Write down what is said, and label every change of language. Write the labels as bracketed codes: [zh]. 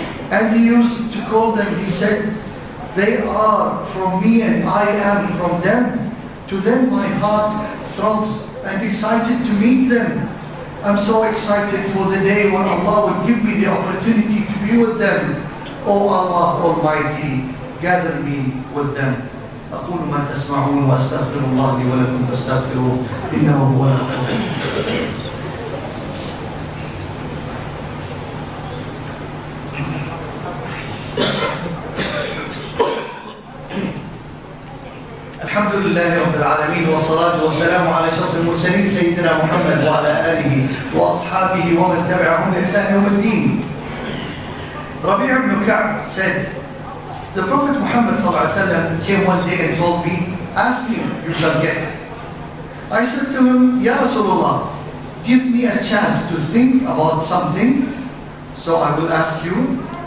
[en] And he used to call them, he said, they are from me and I am from them. To them my heart throbs and excited to meet them. I'm so excited for the day when Allah will give me the opportunity to be with them. O Allah Almighty, gather me with them. [ar] أقول ما تسمعون وأستغفر الله لي ولكم فاستغفروه إنه هو الغفور الرحيم. الحمد لله رب العالمين والصلاة والسلام على أشرف المرسلين سيدنا محمد وعلى آله وأصحابه ومن تبعهم بإحسان يوم الدين. [en] Rabi' ibn Ka'b said, the Prophet Muhammad ﷺ came one day and told me, ask me, you shall get. I said to him, Ya Rasulullah, give me a chance to think about something, so I will ask you.